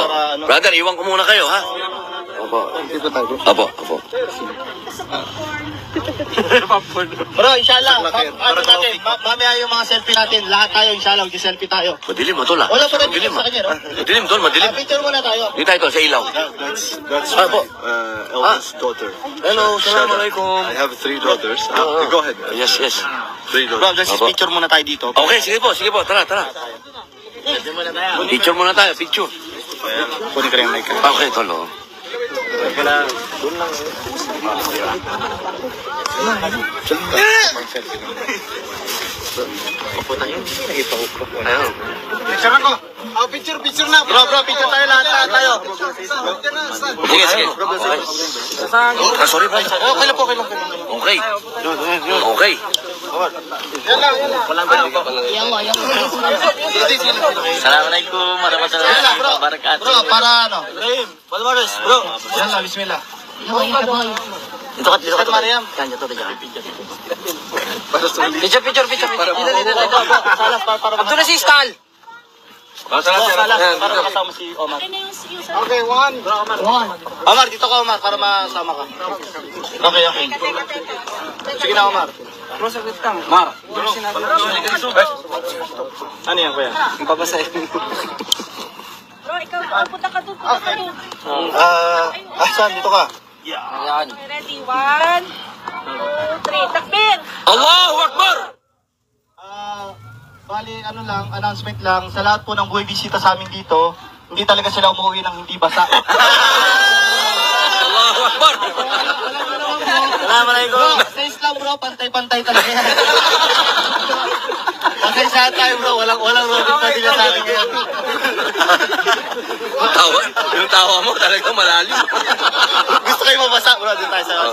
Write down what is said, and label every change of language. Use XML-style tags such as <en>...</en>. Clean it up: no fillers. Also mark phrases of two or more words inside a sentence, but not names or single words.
<tl>Brother, iwan ko muna kayo, ha? Opo. Opo. Bro, inshallah, natin, mamaya yung mga selfie natin, lahat tayo, inshallah, mag-selfie tayo. Madilim, matol, ha? Wala pa rin Madilim, sa kanya, no? Madilim, tol, madilim. Picture muna tayo. Dito tayo, tol, sa ilaw.</tl> <en>That's</en> <tl>Opo.</tl> <en>eldest daughter.</en> <ar>Hello, assalamualaikum.</ar> <en>I have 3 daughters. Go ahead. Yes. 3 Bro, daughters.</en> <tl>just picture muna tayo dito. Okay, sige po, tara. Picture muna tayo, picture. Kunin ka rin yung mic. Okay, tol, oh. Ayun. Picture ako. Oh, picture na. Bro, picture tayo lahat tayo. Sige, sige. Okay. Sorry, bro. Okay lang po.</tl> <en>Okay. Okay.</en> <ar>Assalamualaikum warahmatullahi wabarakatuh.</ar> <tl>Bro, para ano? Palmares, bro. Yan lang, bismillah. Dito ka, Mariam. Kanya to, Picture. Salas, para Abdul Aziz, Tal. Salas, para makasama si Omar.</tl> <en>Okay, one.</en> <tl>Omar, dito ka, Omar, para masama ka. Okay. Sige na, Omar. Mar. Ano yan, kuya? Papasahin. Bro, ikaw, punta ka doon. Saan? Dito ka. Ayan.</tl> <en>Ready? 1, 2, 3.</en> <ar>Takbir! Allahu Akbar!</ar> <tl>Bali, ano lang, announcement lang, sa lahat po ng buhay bisita sa amin dito, hindi talaga sila umuwi ng hindi basa.</tl> <ar>Allahu Akbar!</ar> <tl>Bro, sa Islam bro, pantay-pantay talaga yan. Pasensyahan tayo bro, walang robin pa din sa akin ngayon. Yung tawa mo talaga malalim. Gusto kayo mabasa, bro? Dito tayo sa...</tl>